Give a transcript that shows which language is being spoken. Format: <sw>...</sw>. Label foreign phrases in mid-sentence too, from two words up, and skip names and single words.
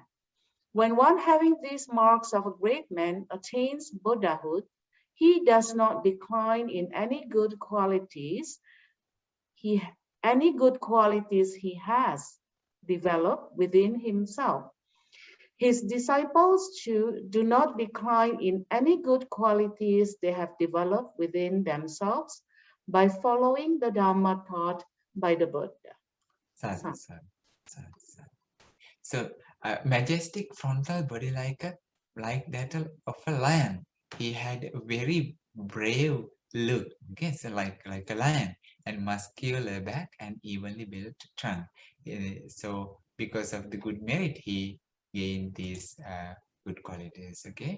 <en>When one having these marks of a great man attains Buddhahood, he does not decline in any good qualities he has developed within himself. His disciples too do not decline in any good qualities they have developed within themselves by following the Dhamma taught by the Buddha.</en> <pi>Sadhu, sadhu, sadhu, sadhu.</pi> <en>So, majestic frontal body like that of a lion. He had a very brave look, okay, so like a lion, and muscular back and evenly built trunk. So, because of the good merit, he gained these good qualities, okay.</en>